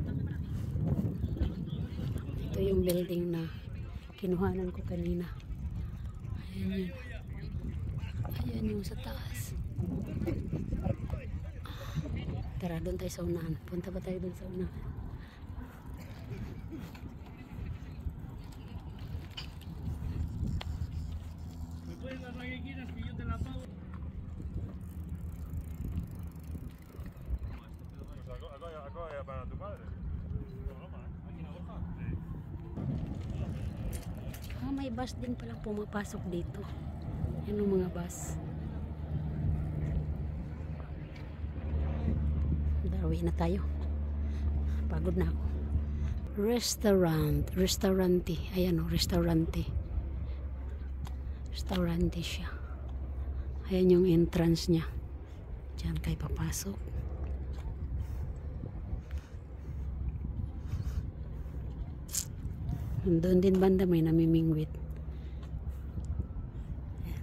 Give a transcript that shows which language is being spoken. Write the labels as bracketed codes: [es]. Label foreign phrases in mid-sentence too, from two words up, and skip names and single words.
[tl] Ito yung building na kinuhanan ko kanina. Ayan yun. Ayan yung sa taas. Tara, doon tayo sa unahan. Punta ba tayo doon sa unahan? [es] ¿Me puedes dar la que quieras que yo te la pago? Acá ya para tu padre. No broma, ¿eh? ¿Aquí en la Borja? Sí. [tl] May bus din palang pumapasok dito. Yan yung mga bus. Darawi na tayo. Pagod na ako. Restaurante. Ayan o, restaurante. Restaurante siya. Ayan yung entrance niya. Diyan kayo papasok. Doon din banda may namimingwit. Ayan.